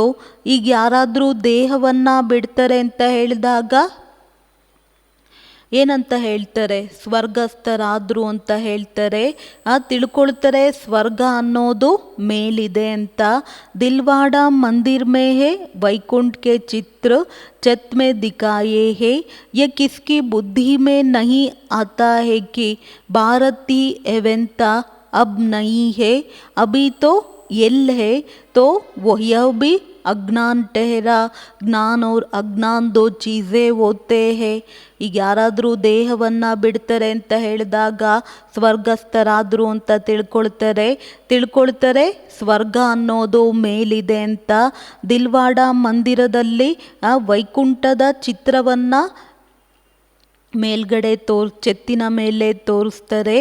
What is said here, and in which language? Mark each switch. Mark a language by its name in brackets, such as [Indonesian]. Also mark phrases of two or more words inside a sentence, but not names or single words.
[Kannada] ಈಗ ಯಾರಾದರೂ ದೇಹವನ್ನು ಬಿಡ್ತಾರೆ ಅಂತ ಹೇಳಿದಾಗ ಏನಂತ ಹೇಳ್ತಾರೆ? ಸ್ವರ್ಗಸ್ಥರಾದರು ಅಂತ ಹೇಳ್ತಾರೆ. ತಿಳ್ಕೊಳ್ತಾರೆ ಸ್ವರ್ಗ ಅನ್ನೋದು ಮೇಲಿದೆ ಅಂತ. [Hindi] दिलवाड़ा मंदिर में है वैकुंठ के चित्र छत में दिखाए है। ये किसकी बुद्धि में नहीं आता है कि भारत ही हेवन था, अब नहीं है। अभी तो एल है तो वो यह भी अज्ञान ठहरा। ज्ञान और अज्ञान दो चीज़ें होते हैं. [Kannada] ಈಗ ಯಾರಾದರೂ ದೇಹವನ್ನು ಬಿಡ್ತಾರೆ ಅಂತ ಹೇಳಿದಾಗ ಸ್ವರ್ಗಸ್ಥರಾದರು ಅಂತ ತಿಳ್ಕೊಳ್ತಾರೆ ಸ್ವರ್ಗ ಅನ್ನೋದು ಮೇಲಿದೆ ಅಂತ. ದಿಲ್ವಾಡ ಮಂದಿರದಲ್ಲಿ ವೈಕುಂಠದ ಚಿತ್ರವನ್ನು ಮೇಲ್ಗಡೆ ಚೆತ್ತಿನ ಮೇಲೆ ತೋರಿಸ್ತಾರೆ.